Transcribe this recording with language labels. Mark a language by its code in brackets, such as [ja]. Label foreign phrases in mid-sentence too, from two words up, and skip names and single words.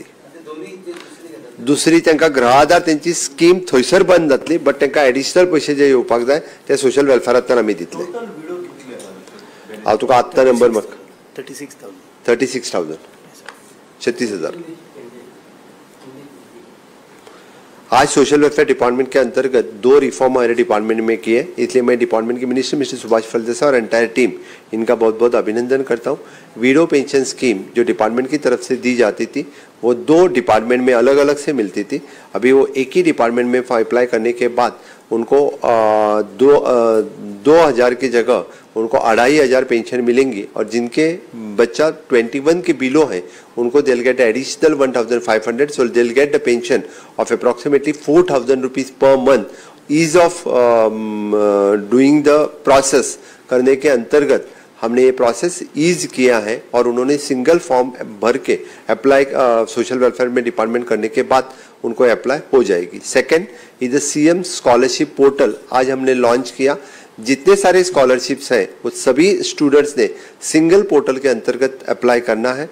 [kok] दुसरी तांकां ग्रह आधार त्यांची स्कीम थंयसर बंद जातली, बट तांकां एडिशनल पयशे जे येवपाक जाय ते सोशल वेलफेअरांतल्यान आमी दितले. हांव तुका आत्ता नंबर म्हाका 36,000 36,000. [hi] आज [en] social welfare department [hi] के अंतर्गत 2 रिफॉर्म हमारे डिपार्टमेंट में किए, इसलिए मैं डिपार्टमेंट के मिनिस्टर मिस्टर सुभाष फलदेसा और [en] entire team [hi] इनका बहुत बहुत अभिनंदन करता हूँ. [en] widow pension scheme [hi] जो डिपार्टमेंट की तरफ से दी जाती थी वो 2 डिपार्टमेंट में अलग अलग से मिलती थी. अभी वो एक ही डिपार्टमेंट में अप्लाई करने के बाद उनको 2,000 की जगह उनको 2,500 पेंशन मिलेंगी, और जिनके बच्चा 21 के बिलो हैं उनको [en] they'll get additional 1,500, so they'll get the pension of approximately 4,000 rupees per month. Ease of doing the process [hi] करने के अंतर्गत हमने ये प्रोसेस ईज किया है और उन्होंने [en] single form [hi] भर के अप्लाई [en] social welfare [hi] में डिपार्टमेंट करने के बाद उनको अप्लाई हो जाएगी. [en] second is the CM scholarship portal [hi] आज हमने लॉन्च किया. जितने सारे स्कॉलरशिप्स हैं वो सभी स्टूडेंट्स ने [en] single portal [hi] के अंतर्गत अप्लाई करना है.